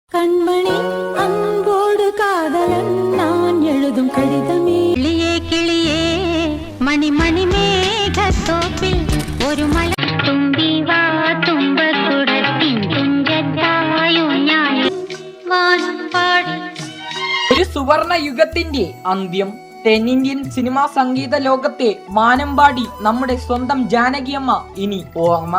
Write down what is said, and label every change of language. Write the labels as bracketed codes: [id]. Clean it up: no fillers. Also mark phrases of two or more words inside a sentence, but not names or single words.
[ta] கண்மணி அன்போடு காதலன் நான் எழுதும் கடிதமே கிளியே கிளியே மணி மணி மேகத்தோப்பில் ஒரு மலை [ml] തുമ്പി വാ തുമ്പക്കുടത്തിൻ തുഞ്ചത്തായുഞ്ഞായി വാൻപാടി. ഒരു സുവർണ യുഗത്തിന്റെ അന്ത്യം. തെന്നിന്ത്യൻ സിനിമാ സംഗീത ലോകത്തെ വാനമ്പാടി നമ്മുടെ സ്വന്തം ജാനകിയമ്മ ഇനി ഓർമ്മ.